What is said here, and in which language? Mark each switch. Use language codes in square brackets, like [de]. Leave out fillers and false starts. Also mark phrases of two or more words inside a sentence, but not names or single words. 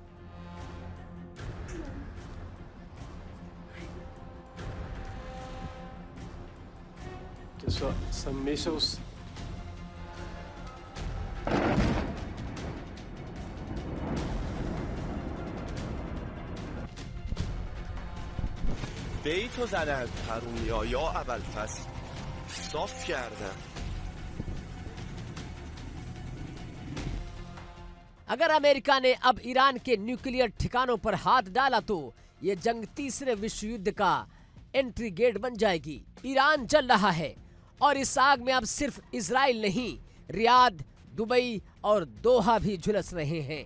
[en] Some missiles. [fa] بیتو زدن حرومیا یا ابوالفضل صاف کردن. [hi] अगर अमेरिका ने अब ईरान के न्यूक्लियर ठिकानों पर हाथ डाला तो ये जंग तीसरे विश्व युद्ध का [en] entry gate [hi] बन जाएगी। ईरान जल रहा है और इस आग में अब सिर्फ इजराइल नहीं, रियाद, दुबई और दोहा भी झुलस रहे हैं।